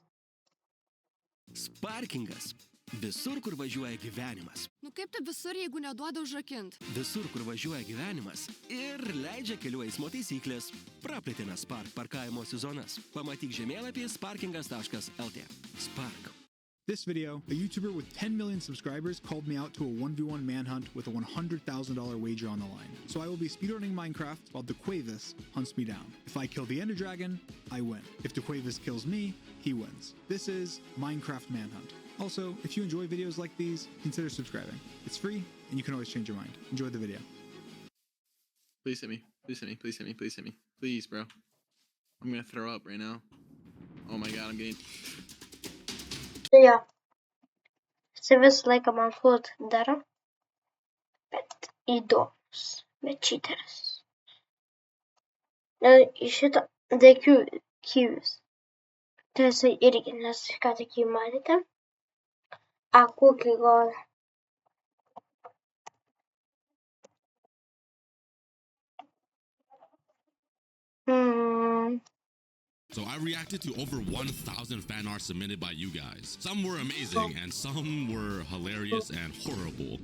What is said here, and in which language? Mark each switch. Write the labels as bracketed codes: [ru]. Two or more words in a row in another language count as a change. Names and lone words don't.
[lt] Sparkingas. Visur, kur važiuoja gyvenimas. Nu kaip tai visur, jeigu neduoda užrakint? Visur, kur važiuoja gyvenimas ir leidžia kelių eismo taisyklės. Praplėtėme Spark parkavimo sezonas. Pamatyk žemėlapį sparkingas.lt. Spark. [en] This video, a YouTuber with 10 million subscribers called me out to a 1v1 manhunt with a $100,000 wager on the line. So I will be speedrunning Minecraft while DeQuavis hunts me down. If I kill the Ender Dragon, I win. If DeQuavis kills me, he wins. This is Minecraft Manhunt. Also, if you enjoy videos like these, consider subscribing. It's free, and you can always change your mind. Enjoy the video. Please hit me. Please hit me. Please hit me. Please hit me. Please, bro. I'm gonna throw up right now. Oh my god, I'm getting... [lt] Tai jo. Jisai visą laiką man food daro. Bet įdomus. Bet cheateris. Į šitą DQ. Tai jisai irgi, nes ką tik jį matėte. Kokį gal. [en] So I reacted to over 1,000 fan art submitted by you guys. Some were amazing and some were hilarious and horrible.